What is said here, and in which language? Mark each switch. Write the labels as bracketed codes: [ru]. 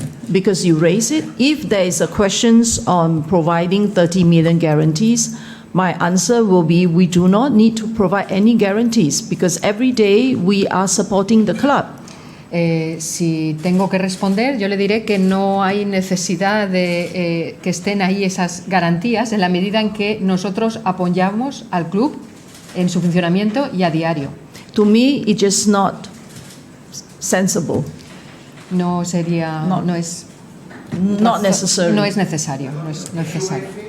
[en] Because you raise it, if there is a questions on providing 30 million guarantees, my answer will be we do not need to provide any guarantees because every day we are supporting the club. [es] Si tengo que responder, yo le diré que no hay necesidad de que estén ahí esas garantías en la medida en que nosotros apoyamos al club en su funcionamiento y a diario. [en] To me, it's just not sensible. [es] No sería, no es [en] necessary. [es] No es necesario, no es necesario.